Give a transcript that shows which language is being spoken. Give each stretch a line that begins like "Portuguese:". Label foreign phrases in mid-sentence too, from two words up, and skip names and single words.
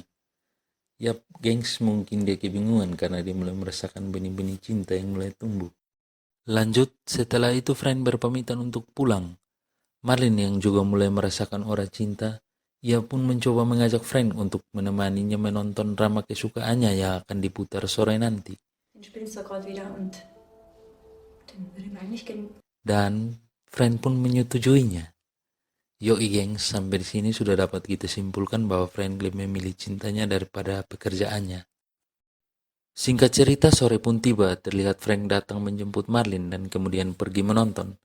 Indonesian: Yap, gengs, mungkin dia kebingungan karena dia mulai merasakan benih-benih cinta yang mulai tumbuh. Lanjut, setelah itu Frank berpamitan untuk pulang. Marlin yang juga mulai merasakan aura cinta, ia pun mencoba mengajak Frank untuk menemaninya menonton drama kesukaannya yang akan diputar sore nanti.
German: Den spielst du gerade wieder und den würde mir eigentlich
Indonesian: Dan Frank pun menyetujuinya. Yoi gengs, sampai di sini sudah dapat kita simpulkan bahwa Frank lebih memilih cintanya daripada pekerjaannya. Singkat cerita, sore pun tiba, terlihat Frank datang menjemput Marlin dan kemudian pergi menonton.